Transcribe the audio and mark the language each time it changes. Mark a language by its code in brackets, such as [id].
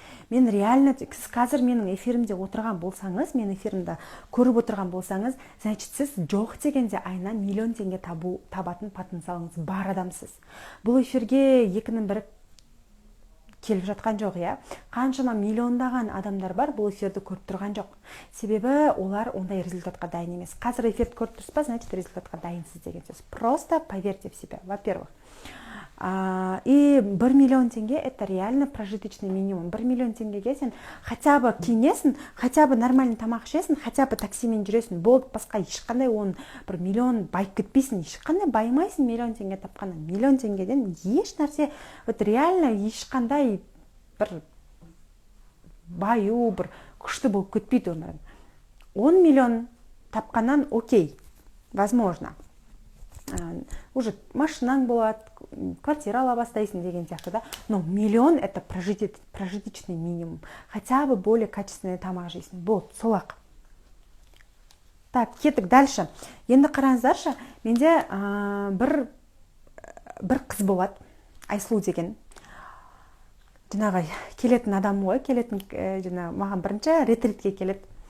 [kk] Мен реально, қазір менің эфирімде отырған болсаңыз, мен эфирімді көріп отырған болсаңыз, значит, сіз жоқ дегенде айына 1 миллион теңге табатын потенциалыңыз бар адамсыз. Бұл эфирге екінің бірі келіп жатқан жоқ, я. Қаншама миллиондаған адамдар бар, бұл эфирді көріп тұрған жоқ. Себебі олар ондай результатқа дайын емес. Қазір эфирді көріп тұрсыз ба, значит, результатқа дайынсыз деген сөз. [ru] Просто поверьте в себя, во-первых. И 1 миллион теңге это реально прожиточный минимум. [kk] 1 миллион теңгеге сен хотя бы киінесің, хотя бы нормальный тамақ ішесің, хотя бы таксимен жүресің. Болды, басқа ешқандай 1 миллион байып кетпейсің, ешқандай байымайсың 1 миллион теңге тапқаннан. 1 миллион теңгеден еш нәрсе, вот реально ешқандай бір баю, бір күшті болып кетпейді өмірің. 10 миллион тапқаннан окей, возможно. Уже машинаң болады, квартира ала бастайсың деген сияқты, да. [ru] Но 1 миллион это прожиточный минимум. Хотя бы более качественный [kk] тамақ жейсің. Болды, сол-ақ. Так, кеттік дальше. Енді қараңыздаршы, менде бір қыз болады, Айсұлу деген. Жаңағы келетін адам ғой, келетін маған бірінші ретритке келеді.